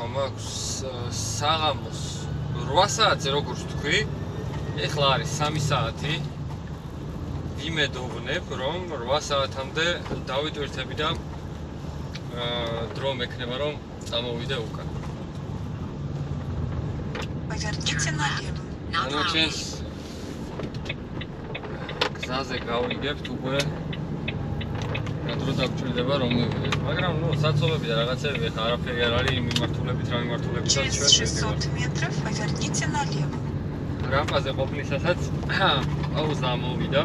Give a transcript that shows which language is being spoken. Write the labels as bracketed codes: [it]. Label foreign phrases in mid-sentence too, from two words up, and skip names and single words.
[ka] აქვს საღამოს 8 საათზე როგორც თქვი, ეხლა არის 3 საათი. იმედოვნებ, რომ 8 საათამდე დავიტვირთები და დრო მექნება, რომ წამოვიდე უკან. [ru] Поверните налево. [ka] ანუ ჩვენს გზაზე გავიგებთ უკვე დრო დაგჭირდება რომ მივიდეთ. მაგრამ ნუ საცობები და რაღაცები ხა არაფერი არ არის მიმართულებით რა მიმართულებითაც [ru] Через [ka] ჩვენ [ru] 600 метров поверните налево. [ka] რამპაზე ყოფნისასაც პაუზა მოვიდა.